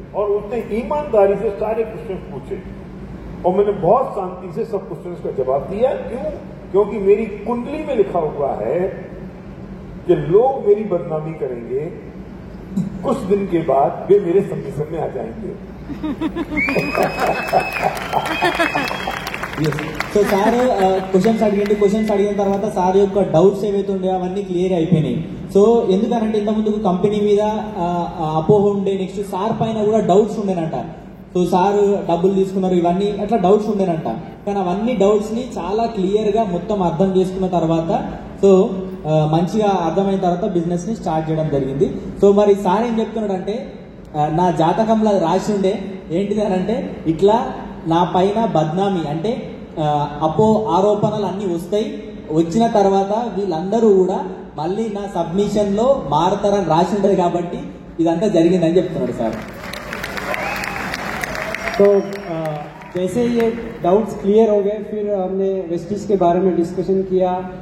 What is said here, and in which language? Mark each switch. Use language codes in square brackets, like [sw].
[hi] और उसने ईमानदारी से सारे क्वेश्चन पूछे और मैंने बहुत शांति से सब क्वेश्चंस का जवाब दिया. क्यों? क्योंकि मेरी कुंडली में लिखा हुआ है कि लोग मेरी बदनामी करेंगे, कुछ दिन के बाद वे मेरे सबमिशन में आ जाएंगे. [te] సో సార్ క్వశ్చన్స్ అడిగిన తర్వాత సార్ యొక్క డౌట్స్ ఏవైతే ఉండే అవన్నీ క్లియర్ అయిపోయినాయి. సో ఎందుకనంటే ఇంత ముందుకు కంపెనీ మీద అపోహ ఉండే, నెక్స్ట్ సార్ పైన కూడా డౌట్స్ ఉండేనంట. సో సార్ డబ్బులు తీసుకున్నారు, ఇవన్నీ అట్లా డౌట్స్ ఉండేనంట. కానీ అవన్నీ డౌట్స్ ని చాలా క్లియర్ గా మొత్తం అర్థం చేసుకున్న తర్వాత, సో మంచిగా అర్థమైన తర్వాత బిజినెస్ ని స్టార్ట్ చేయడం జరిగింది. సో మరి సార్ ఏం చెప్తున్నాడంటే, నా జాతకంలో రాసి ఉండే ఏంటిది అని అంటే, ఇట్లా నా పైన బద్నామీ అంటే ఆరోపణలు అన్ని వస్తాయి, వచ్చిన తర్వాత వీళ్ళందరూ కూడా మళ్ళీ నా సబ్మిషన్ లో మారతారని రాసి ఉంటది, కాబట్టి ఇదంతా జరిగిందని చెప్తున్నాడు సార్. [hi] तो जैसे ये डाउट्स क्लियर हो गए, फिर हमने वेस्टिज के बारे में डिस्कशन किया.